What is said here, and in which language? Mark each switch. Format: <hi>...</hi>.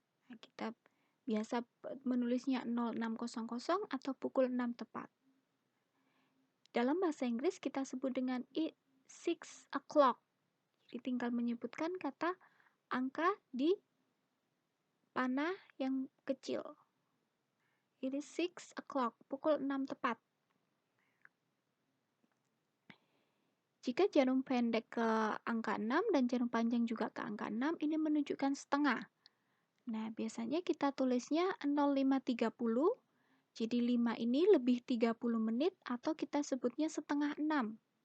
<id>Nah, kita biasa menulisnya 0600 atau pukul 6 tepat. Dalam bahasa Inggris kita sebut dengan 6 o'clock. Jadi tinggal menyebutkan kata angka di panah yang kecil.</id> <en>It is 6 o'clock,</en> <id>pukul 6 tepat. Jika jarum pendek ke angka 6 dan jarum panjang juga ke angka 6, ini menunjukkan setengah. Nah, biasanya kita tulisnya 05.30, jadi 5 ini lebih 30 menit atau kita sebutnya setengah 6.</id>